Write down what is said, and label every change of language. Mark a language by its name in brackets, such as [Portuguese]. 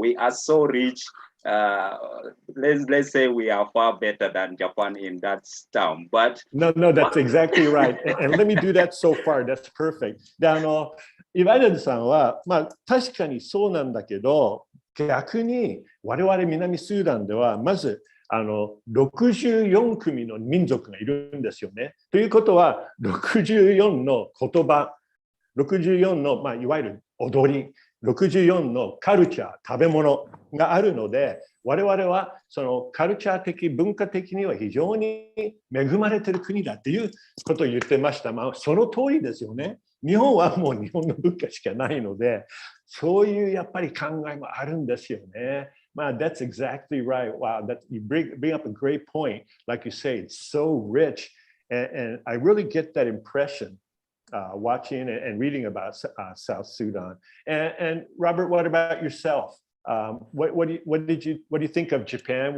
[English] We are so rich. Let's say we are far better than Japan in that term. But no, that's exactly right. And let me do that so far. That's perfect. [Japanese] で、イバイルさんは、確かにそうなんだけど、逆に我々南スーダンではまず64組の民族がいるんですよね。ということは64の言葉、64の、いわゆる踊り、64のカルチャー、食べ物があるので、我々はそのカルチャー的、文化的には非常に恵まれている国だっていうことを言ってました。その通りですよね。日本はもう日本の文化しかないので、そういうやっぱり考えもあるんですよね。 [English] That's exactly right. Wow, you bring up a great point. Like you say, it's so rich. And I really get that impression watching and reading about South Sudan. And Robert, what about yourself? What do you think of Japan?